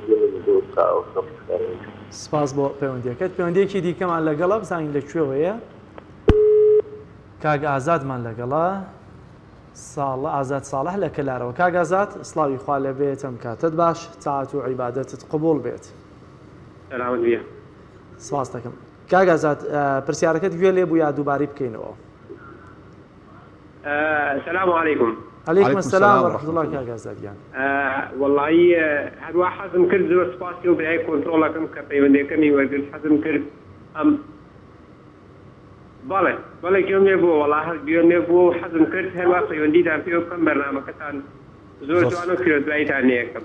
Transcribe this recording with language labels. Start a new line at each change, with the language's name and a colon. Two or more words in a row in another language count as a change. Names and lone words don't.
Central Kurdish: سپاس بۆ پەیوەندیەکەت پەیوەندیەکی دیکەمان لەگەڵە بزانین لەکوێوەیە کاگ ئازادمان لەگەڵە ساڵە ئازاد ساڵح لە کەلارەوە کاگ ئازاد سڵاوی خوا لەبێت ئەم کاتت باش تاعات و عیبادەتت قبول بێت سلامت بێ سپاس دەکەم کاگ ئازاد پرسیارەکەت گوێ لێ بوو یا دووباری بکەینەوە
Arabic: السلام عليكم عليكم السلام ورحمة الله كاگ ئازادیان
Central Kurdish: والله هەروە حەزم کرد زۆر سپاسی و برای کۆنتڕۆڵەکەم کە پەیوەندیەکەمی وەرگرت حەزم کرد ئەم بەڵێ بەڵێ گوێم لێ بووە وەڵا هەر گوێم لێ بووە و حەزم کرد هەروە پەیوەندیدان پێ بکەم بەرنامەکەتان زۆر جوان و کرێدواییتان نەیەکەم